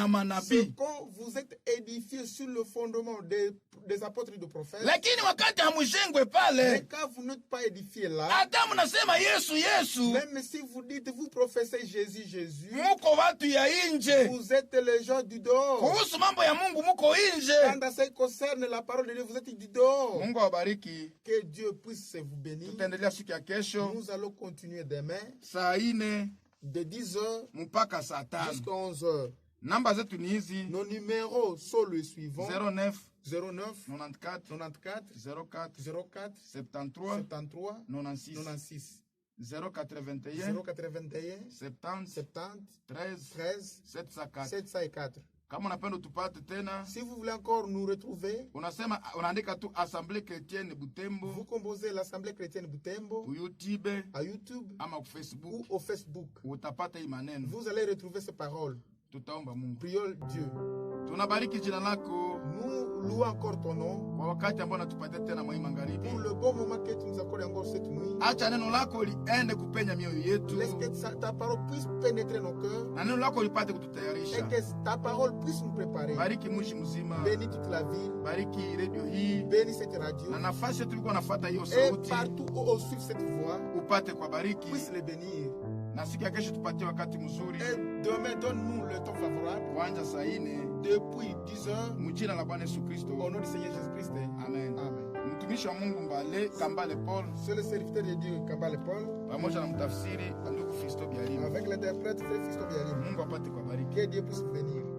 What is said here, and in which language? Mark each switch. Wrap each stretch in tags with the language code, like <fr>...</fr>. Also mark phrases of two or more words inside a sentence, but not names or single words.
<fr>c'est</fr> <sw>manabii.</sw> <fr>quand vous êtes édifiés sur le fondement des apôtres et des prophètes.</fr> <sw>Lakini wakati hamujengwe</sw> <fr>Mais</fr> <sw>pale,</sw> <fr>quand vous n'êtes pas édifiés là,</fr> <sw>hata munasema Yesu Yesu,</sw> <fr>même si vous dites, vous professez Jésus, Jésus,</fr> <sw>muko watu ya nje.</sw> <fr>vous êtes les gens du dehors.</fr> <sw>Kuhusu mambo ya Mungu muko nje.</sw> <fr>Quand en ce qui concerne la parole de Dieu, vous êtes du dehors.</fr> <sw>Mungu awabariki.</sw> <fr>Que Dieu puisse vous bénir.</fr> <sw>Tutaendelea siku ya kesho</sw> <fr>Nous allons continuer demain</fr> <sw>saa 4</sw> <fr>de 10h</fr> <sw>mpaka saa 5.</sw> <fr>jusqu'à 11h.</fr> <sw>Namba zetu ni hizi:</sw> <fr>Nos numéros sont les suivants: 09 09 94 94 04 04 73 73 96 96 081 081 70 70 13 13 704. 704.</fr> <sw>Kama unapenda utupate tena,</sw> <fr>Si vous voulez encore nous retrouver,</fr> <sw>unaandika tu Assemblée Chrétienne</sw> <fr>vous Butembo composez l'Assemblée chrétienne Butembo</fr> <sw>ku YouTube</sw> <fr>à YouTube</fr> <sw>ama ku Facebook,</sw> <fr>ou au Facebook.</fr> <sw>utapata hii maneno.</sw> <fr>Vous allez retrouver ces paroles.</fr> <sw>Tutaomba Mungu.</sw> <fr>Prions Dieu.</fr> <sw>Tunabariki jina lako</sw> <fr>Nous louons encore ton nom</fr> <sw>kwa wakati ambao natupatia tena mwa magharibi.</sw> <fr>pour le bon moment que tu nous accordes encore cette nuit.</fr> <sw>Acha neno lako liende kupenya mioyo yetu,</sw> <fr>Laisse que ta parole puisse pénétrer nos cœurs</fr> <sw>na neno lako lipate</sw> <fr>et</fr> <sw>kututayarisha.</sw> <fr>que ta parole puisse nous préparer.</fr> <sw>Bariki mji mzima,</sw> <fr>Bénis toute la ville,</fr> <sw>bariki redio hii</sw> <fr>bénis cette radio</fr> <sw>na nafasi yetu tulikuwa nafuata hiyo</sw> <fr>et</fr> <sw>sauti,</sw> <fr>partout où on suit cette voix,</fr> <sw>upate kwa bariki,</sw> <fr>puisse les bénir.</fr> <sw>na siku ya kesho tupatie wakati mzuri</sw> <fr>Et demain, donne-nous le temps favorable</fr> <sw>kuanja saa 4</sw> <fr>depuis 10h</fr> <sw>mjina la Bwana Yesu Kristo.</sw> <fr>au nom du Seigneur Jésus-Christ. Amen. Amen.</fr> <sw>Mtumishi wa Mungu Kambale Paul</sw> <fr>C'est le serviteur de Dieu, Kambale Paul,</fr> <sw>pamoja na mtafsiri ndugu Fisto Bialima.</sw> <fr>avec l'interprète Frère Fiston Bialim.</fr> <sw>Mungu apate kwa bariki.</sw> <fr>Que Dieu puisse vous bénir.</fr>